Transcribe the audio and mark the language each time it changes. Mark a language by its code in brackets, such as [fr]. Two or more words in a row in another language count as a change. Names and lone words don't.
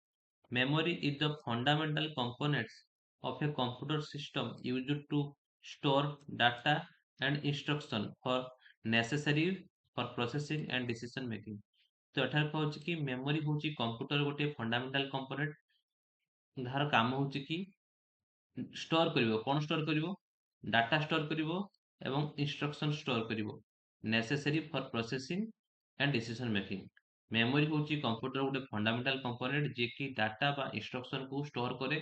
[en] Memory is the fundamental components of a computer system used to store data and instruction for necessary for processing and decision making. [or] ତ ଏଠାରେ କହୁଛି କି ମେମୋରି ହଉଛି କମ୍ପ୍ୟୁଟର ଗୋଟେ [en] fundamental component [or] ଯାହାର କାମ ହଉଛି କି ଷ୍ଟୋର କରିବ। କ'ଣ ଷ୍ଟୋର କରିବ? [en] data store [or] କରିବ ଏବଂ [en] instruction store [or] କରିବ [en] necessary for processing and decision making. [or] ମେମୋରି ହେଉଛି କମ୍ପ୍ୟୁଟର ଗୋଟେ [en] fundamental component [or] ଯିଏକି ଡାଟା ବା ଇନଷ୍ଟ୍ରକ୍ସନକୁ ଷ୍ଟୋର କରେ।